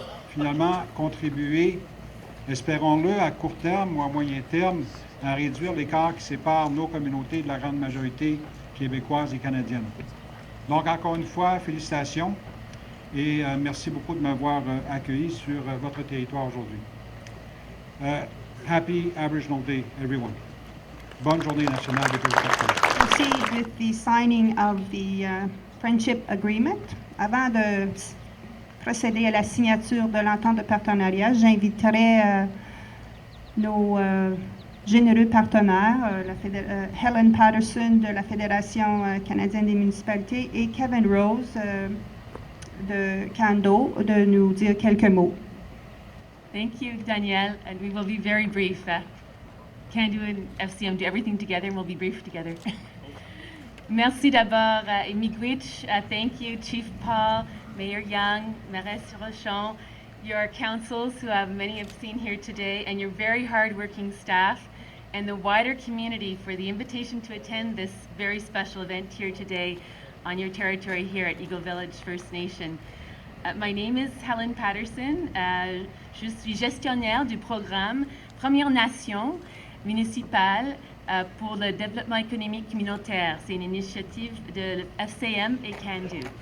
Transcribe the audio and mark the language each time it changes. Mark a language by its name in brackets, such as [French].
[French] finalement contribuer, espérons-le, à court terme ou à moyen terme, à réduire l'écart qui sépare nos communautés de la grande majorité québécoise et canadienne. Donc, encore une fois, félicitations et merci beaucoup de m'avoir accueilli sur votre territoire aujourd'hui. [English] Happy Aboriginal Day, everyone. [French] Bonne journée nationale des peuples autochtones. [English] Proceed with the signing of the friendship agreement. [French] Avant de procéder à la signature de l'entente de partenariat, j'inviterai nos généreux partenaires, Helen Patterson de la Fédération canadienne des municipalités et Kevin Rose de Cando de nous dire quelques mots. [English] Thank you, Danielle, and we will be very brief. Cando and FCM do everything together, and we'll be brief together. [French] Merci d'abord, [English] Miigwech. Thank you, Chief Paul, Mayor Young, Mairesse Rochon, your councils, who many have seen here today, and your very hard-working staff, and the wider community for the invitation to attend this very special event here today on your territory here at Eagle Village First Nation. My name is Helen Patterson. [French] Je suis gestionnaire du programme Première Nation municipale pour le développement économique communautaire. C'est une initiative de FCM et Cando.